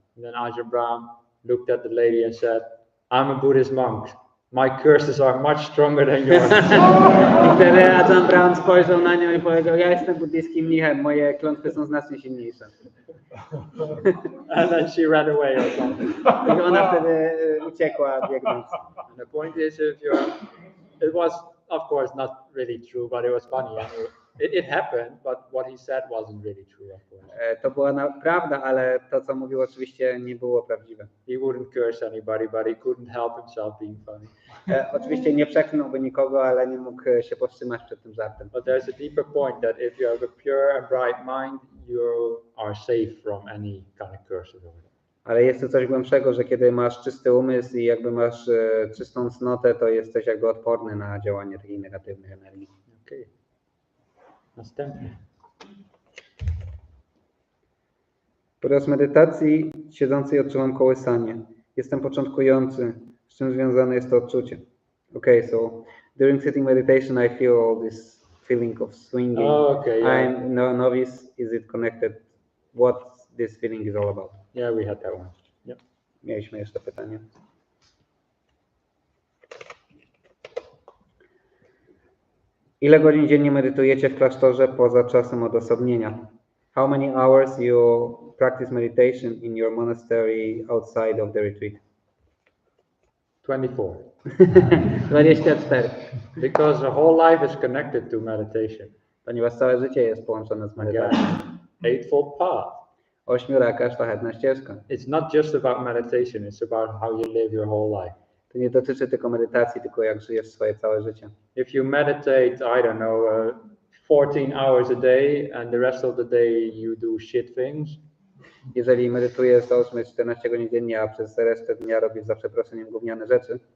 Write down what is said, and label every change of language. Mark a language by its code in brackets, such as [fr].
[en] And then Ajahn Brahm looked at the lady and said, I'm a Buddhist monk. My curses are much stronger than yours. [pl] I wtedy Ajahn Brahm spojrzał na nią i powiedział, ja jestem buddyjskim mnichem, moje klątwy są znacznie silniejsze. [en] And then she ran away or something. [pl] I ona wtedy uciekła biegnąc. [en] And the point is, it was of course not really true, but it was funny. And it happened, but what he said wasn't really true, of course. [pl] To była prawda, ale to, co mówił, oczywiście nie było prawdziwe. [en] He wouldn't curse anybody, but he couldn't help himself being funny. [pl] Oczywiście nie przeklnąłby nikogo, ale nie mógł się powstrzymać przed tym żartem. [en] But there's a deeper point that if you have a pure and bright mind, you are safe from any kind of curses. [pl] Ale jest to coś głębszego, że kiedy masz czysty umysł i jakby masz czystą cnotę, to jesteś jakby odporny na działanie takich negatywnych energii. Okay. Następny. Podczas medytacji siedzącej odczuwam kołysanie. Jestem początkujący. Z czym związane jest to odczucie? [en] Okay, so during sitting meditation I feel all this feeling of swinging. Oh, okay, yeah. I'm novice. Is it connected? What this feeling is all about? Yeah, we had that one. Yep. [pl] Mieliśmy jeszcze pytanie. Ile godzin dziennie medytujecie w klasztorze poza czasem odosobnienia? [en] How many hours you practice meditation in your monastery outside of the retreat? 24. [pl] 24. [en] Because the whole life is connected to meditation. [pl] Ponieważ całe życie jest połączone z medytacją. [en] Eightfold path. [pl] Ośmioraka, szlachetna ścieżka. [en] It's not just about meditation, it's about how you live your whole life. [pl] To nie dotyczy tylko medytacji, tylko jak żyjesz swoje całe życie. [en] If you meditate, I don't know, 14 hours a day and the rest of the day you do shit things. [pl] Jeżeli medytujesz, załóżmy 14 godzin dziennie, a przez resztę dnia robisz za przeproszeniem gówniane rzeczy,